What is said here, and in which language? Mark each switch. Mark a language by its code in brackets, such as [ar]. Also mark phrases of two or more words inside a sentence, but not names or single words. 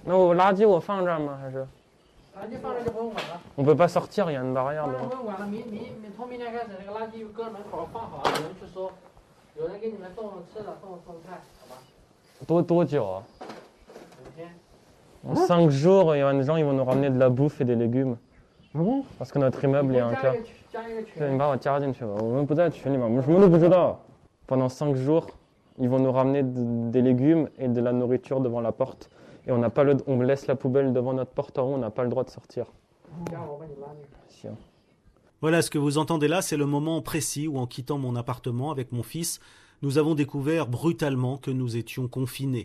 [zh] 那我垃圾我放这儿吗？还是垃圾放这就不用管了， [fr] on peut pas sortir? Il y a une barrière [zh] 放这 [fr] devant. [zh] 不用管了。从明天开始，那个垃圾搁门口放好，有人去收，有人给你们送吃的，送菜，好吧？多久啊？ 5天。 [fr] En 5 jours, il y a des gens ils vont nous ramener de la bouffe et des légumes. Ah bon? Parce que notre immeuble il y a un cas. [zh] 加一个群。对，你把我加进去吧，我们不在群里面，我们什么都不知道。 [fr] Pendant 5 jours, ils vont nous ramener des légumes et de la nourriture devant la porte. Et on laisse la poubelle devant notre porte en haut, on n'a pas le droit de sortir. Si, hein. Voilà, ce que vous entendez là, c'est le moment précis où, en quittant mon appartement avec mon fils, nous avons découvert brutalement que nous étions confinés.